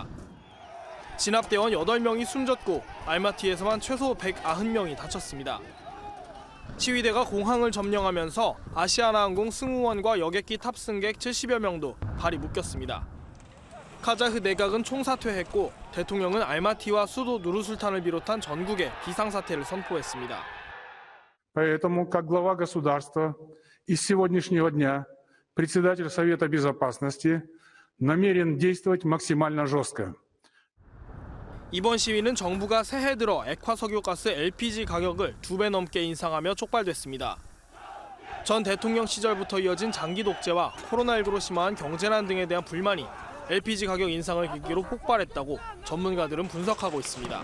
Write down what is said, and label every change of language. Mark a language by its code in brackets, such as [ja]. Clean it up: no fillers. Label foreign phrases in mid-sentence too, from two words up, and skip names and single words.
[ko] 진압대원 8명이 숨졌고 알마티에서만 최소 190명이 다쳤습니다. 시위대가 공항을 점령하면서 아시아나항공 승무원과 여객기 탑승객 70여 명도 발이 묶였습니다. 카자흐 내각은 총사퇴했고 대통령은 알마티와 수도 누르술탄을 비롯한 전국에 비상사태를 선포했습니다. [ru] Поэтому, как глава государства, из сегодняшнего дня председатель Совета Безопасности намерен действовать максимально жестко. [ko] 이번 시위는 정부가 새해 들어 액화석유가스 LPG 가격을 2배 넘게 인상하며 촉발됐습니다. 전 대통령 시절부터 이어진 장기 독재와 코로나19로 심화한 경제난 등에 대한 불만이 LPG 가격 인상을 계기로 폭발했다고 전문가들은 분석하고 있습니다.